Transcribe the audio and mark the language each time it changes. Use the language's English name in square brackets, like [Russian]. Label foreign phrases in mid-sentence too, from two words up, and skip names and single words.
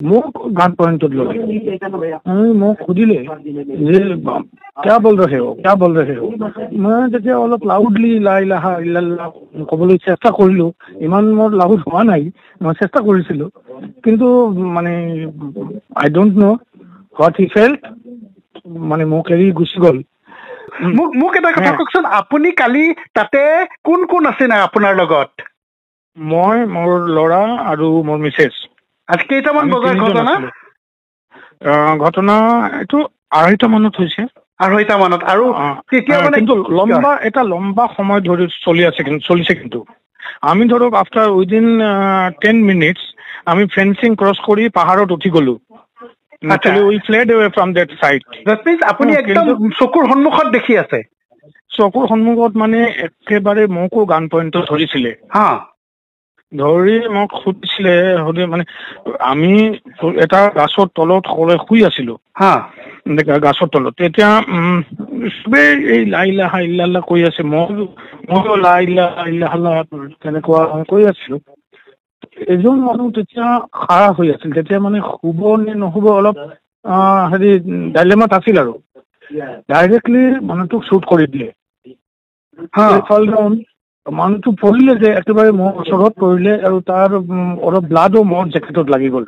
[Assamese] মোক গান পয়েন্टত ললে মোক সুধিলে যে [Hindi] क्या बोल रहे हो मैं [Assamese] তেতিয়া অলপ লাউডলি [Arabic] لا إله إلا الله [Assamese] ক'বলৈ চেষ্টা কৰিলো ইমান মোৰ লাউড হোৱা নাই মই চেষ্টা কৰিছিলো কিন্তু মানে [English] I don't know what he felt [Assamese] মানে মোক এৰি গুচি গ'ল মোক এটা কথা কওকচোন আপুনি কালি তাতে কোন কোন আছে না আপোনাৰ লগত মই মোৰ ল'ৰা আৰু মোৰ মিছেছ আজি কেইটামান বজাৰ ঘটনা এইটো 2:30 মানত হৈছে 2:30 মানত আৰু তেতিয়া মানে কিন্তু লম্বা সময় ধৰি চলিছে কিন্তু আমি ধৰক [English] after within 10 minutes [Assamese] আমি [English] fencing cross [Assamese] কৰি পাহাৰত উঠি গলো [English] Actually, we fled away from that site. That means [Assamese] আপুনি একদম চকুৰ সন্মুখত দেখি আছে চকুৰ সন্মুখত মানে একেবাৰে মোকো গান পয়েন্টত ধৰিছিলে ধৰি মোক সুধিছিলে মানে আমি এটা গাছৰ তলত শুই আছিলো গাছৰ তলত তেতিয়া চবেই এই [Arabic] لا إله إلا الله [Assamese] কৈ আছে মই [Arabic] لا إله إلا الله [Assamese] তেনেকুৱা কৈ আছিলো এজন মানুহ তেতিয়া খাৰা হৈ আছিল তেতিয়া মানে শুব নে নহব অলপ হেৰি ডাইলেমাত আছিল আৰু ডাইৰেক্টলি মানুহটোক শ্বুট কৰি দিলে মানুহটো পৰিলে যে একেবাৰে মোৰ ওচৰত পৰিলে আৰু তাৰ অলপ ব্লাডো মোৰ জেকেটত লাগি গ'ল